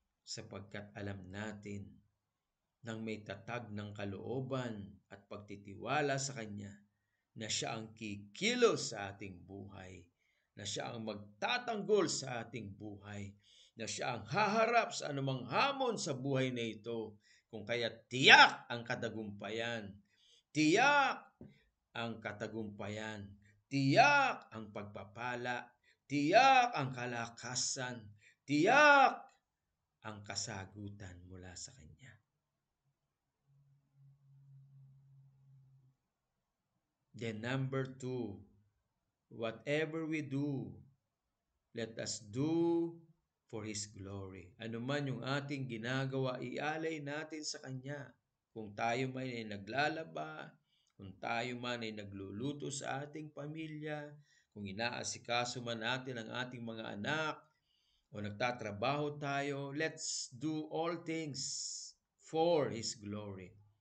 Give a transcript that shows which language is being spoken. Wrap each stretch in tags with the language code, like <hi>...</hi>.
<tl>Sapagkat alam natin nang may tatag ng kalooban at pagtitiwala sa Kanya, na Siya ang kikilos sa ating buhay, na Siya ang magtatanggol sa ating buhay, na Siya ang haharap sa anumang hamon sa buhay na ito, kung kaya tiyak ang katagumpayan, tiyak ang katagumpayan, tiyak ang pagpapala, tiyak ang kalakasan, tiyak ang kasagutan mula sa Kanya.</tl> <en>Then number 2, whatever we do, let us do for His glory.</en> <tl>Ano man yung ating ginagawa, ialay natin sa Kanya. Kung tayo man ay naglalaba, kung tayo man ay nagluluto sa ating pamilya, kung inaasikaso man natin ang ating mga anak, o nagtatrabaho tayo,</tl> <en>let's do all things for His glory.</en>